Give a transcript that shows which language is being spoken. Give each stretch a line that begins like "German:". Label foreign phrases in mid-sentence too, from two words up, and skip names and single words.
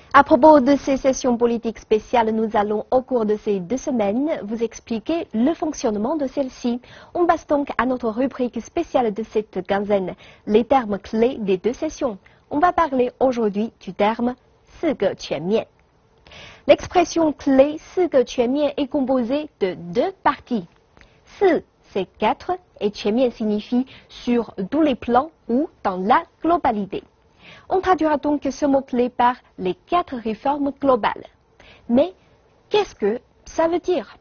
French: À propos de ces sessions politiques spéciales, nous allons, au cours de ces 2 semaines, vous expliquer le fonctionnement de celles-ci. On passe donc à notre rubrique spéciale de cette quinzaine, les termes clés des 2 sessions. On va parler aujourd'hui du terme «
Chinese: 四个全面».
French: L'expression clé «
Chinese: 四个全面»
French: est composée de 2 parties. 四 c'est 4 et 全面 signifie sur tous les plans ou dans la globalité. On traduira donc ce mot-clé par les 4 réformes globales. Mais qu'est-ce que ça veut dire?